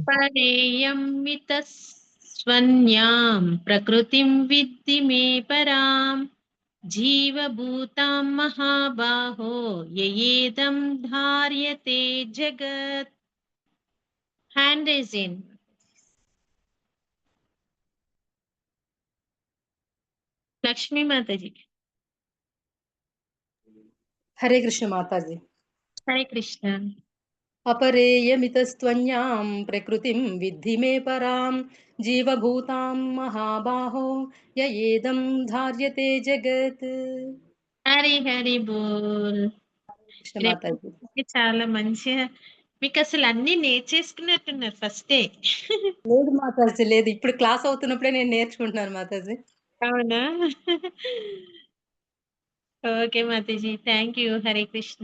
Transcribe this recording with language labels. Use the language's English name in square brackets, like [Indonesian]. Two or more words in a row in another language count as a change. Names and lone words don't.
[Sanskrit] పరేయమిత స్వన్యాం ప్రకృతిం విద్ధి మే పరాం జీవభూతాం మహాబాహో యయేదం ధార్యతే జగత్. [English] hand raise [Telugu] చేయండి. లక్ష్మీ మాతాజీ. హరే కృష్ణ మాతాజీ. హరే కృష్ణ. [Sanskrit] अपरेयमितस्त्वन्यां प्रकृतिं विद्धि मे परां जीवभूतां महाबाहो ययेदं धार्यते जगत्. [Telugu] హరి హరి బోల్. కృష్ణ మాతాజీ. చాలా మంచిగా మీకు అసలు అన్ని నేర్చేసుకున్నట్టున్నారు ఫస్టే. లేదు మాతాజీ, లేదు, ఇప్పుడు క్లాస్ అవుతున్నప్పుడే నేను నేర్చుకుంటున్నాను మాతాజీ. అవునా? ఓకే మాతాజీ, [English] thank you. [Telugu] హరే కృష్ణ.